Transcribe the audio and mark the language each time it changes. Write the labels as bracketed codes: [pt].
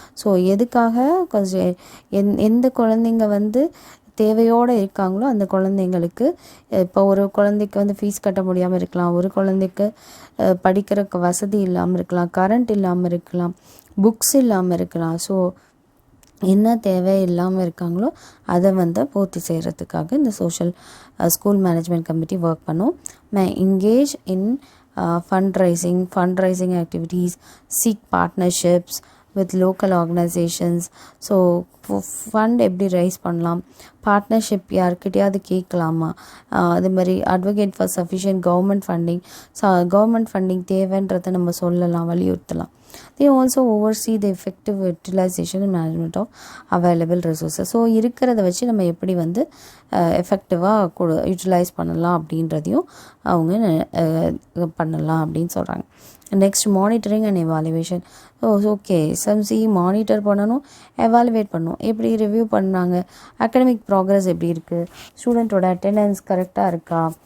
[ta] So எதுக்காக கொஞ்சம் எந்த குழந்தைங்க தேவையோடு இருக்காங்களோ அந்த குழந்தைங்களுக்கு, இப்போ ஒரு குழந்தைக்கு ஃபீஸ் கட்ட முடியாமல் இருக்கலாம், ஒரு குழந்தைக்கு படிக்கிறதுக்கு வசதி இல்லாமல் இருக்கலாம், கரண்ட் இல்லாமல் இருக்கலாம், புக்ஸ் இல்லாமல் இருக்கலாம். ஸோ என்ன தேவை இல்லாமல் இருக்காங்களோ அதை பூர்த்தி செய்கிறதுக்காக இந்த ஸ்கூல் மேனேஜ்மெண்ட் கமிட்டி ஒர்க் பண்ணும். [en] engage in fundraising activities, seek partnerships with local organizations. [ta] So fund எப்படி ரைஸ் பண்ணலாம், பார்ட்னர்ஷிப் யார்கிட்டையாவது கேட்கலாமா, அது மாதிரி advocate for sufficient government funding தேவைன்றதை நம்ம சொல்லலாம், வலியுறுத்தலாம். [en] They also oversee the effective utilization and management of available resources. [ta] So இருக்கிறத வச்சு நம்ம எப்படி எஃபெக்டிவாக யூட்டிலைஸ் பண்ணலாம் அப்படின்றதையும் அவங்க பண்ணலாம் அப்படின்னு சொல்கிறாங்க. Next monitoring and evaluation. Okay, SMC monitor பண்ணணும், எவாலுவேட் பண்ணணும். எப்படி ரிவ்யூ பண்ணாங்க, அகடமிக் ப்ராக்ரஸ் எப்படி இருக்குது, ஸ்டூடெண்ட்டோட அட்டெண்டன்ஸ் கரெக்டாக இருக்கா,